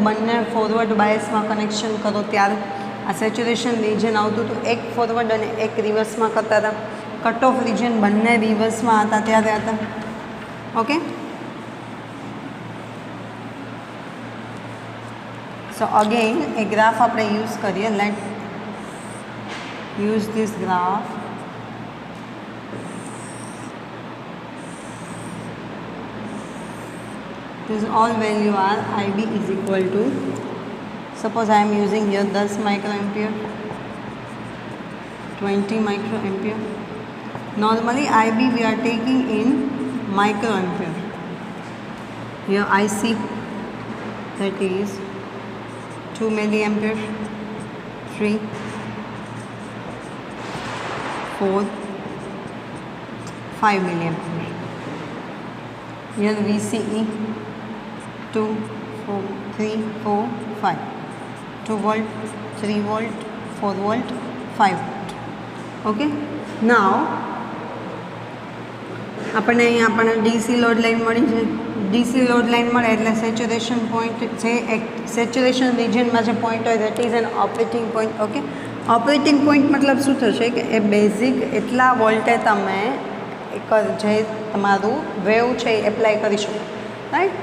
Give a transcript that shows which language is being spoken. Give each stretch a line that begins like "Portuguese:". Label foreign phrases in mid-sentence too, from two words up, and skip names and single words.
Gujarati: બંને
English: forward bias
Gujarati: કનેક્શન કરો ત્યારે. આ
English: saturation region
Gujarati: આવતું હતું, એક ફોરવર્ડ અને એક રિવર્સમાં કરતા હતા.
English: cut off region
Gujarati: બંને રિવર્સમાં હતા ત્યારે હતા.
English: okay, so again
Gujarati: એ ગ્રાફ આપણે યુઝ કરીએ.
English: લેટ use this graph. This all value are IB is equal to, suppose I am using here 10 microampere, 20 microampere. Normally IB we are taking in microampere. Here IC, that is 2 milliampere, 3, 4, 5 milliampere. Here VCE 2, 4, 3, 4, 5. 2 volt, 3 volt, 4 volt, 5 volt. Okay. Now
Gujarati: આપણને અહીંયા આપણને
English: DC load line
Gujarati: મળી છે.
English: DC load line
Gujarati: મળે એટલે
English: saturation point
Gujarati: જે
English: saturation region
Gujarati: જે પોઈન્ટ હોય
English: that is an operating point. okay, operating point
Gujarati: મતલબ શું થશે કે એ બેઝિક એટલા વોલ્ટે તમે એક જે તમારું વેવ છે એ એપ્લાય કરી શકો, રાઈટ?